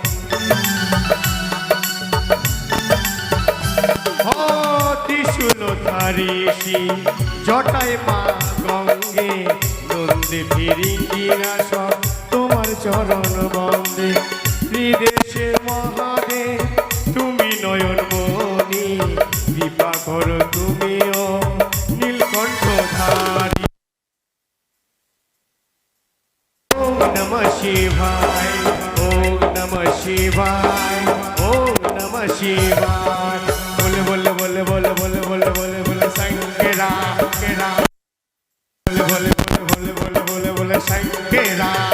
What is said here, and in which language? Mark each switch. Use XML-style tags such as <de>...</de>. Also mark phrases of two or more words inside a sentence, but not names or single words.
<bn>ত্রিশূলধারী সিং জটায় মা গঙ্গে বন্দি ফিরিঙ্গিরাস তোমার চরণ বন্দে ত্রিদেশে মহাদেব তুমি নয়ন মণি কৃপা করো তুমিও নীলকণ্ঠ ধারী</bn> <sa>ওম নমঃ শিবায় ওম নমঃ শিবায় ওম নমঃ শিবায়</sa> <bn>বলে বলে বলে বলে বলে বলে বলে বলে শঙ্করা কেরা বলে বলে বলে বলে বলে বলে শঙ্করা</bn>